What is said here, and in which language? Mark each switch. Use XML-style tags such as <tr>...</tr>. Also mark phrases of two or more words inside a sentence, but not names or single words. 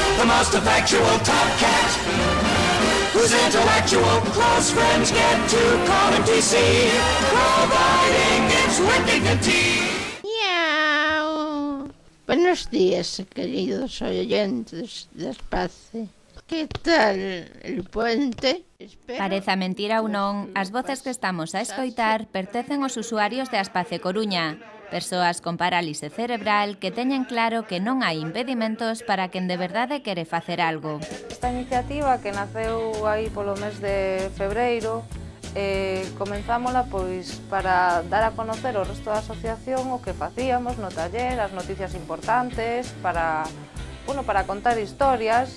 <en>most effectual top cat, whose intellectual close friends get to call him TC, providing it's with dignity. Miau.</en> <es>Buenos días, queridos oyentes de Espacio. Que tal el puente?</es> <gl>Pareza mentira ou non, as voces que estamos a escoitar pertencen aos usuarios de Aspace Coruña, persoas con parálise cerebral que teñen claro que non hai impedimentos para quen de verdade quere facer algo. Esta iniciativa que naceu aí polo mes de febreiro, comenzámola pois para dar a conocer ao resto da asociación o que facíamos no taller, as noticias importantes, para contar historias.</gl>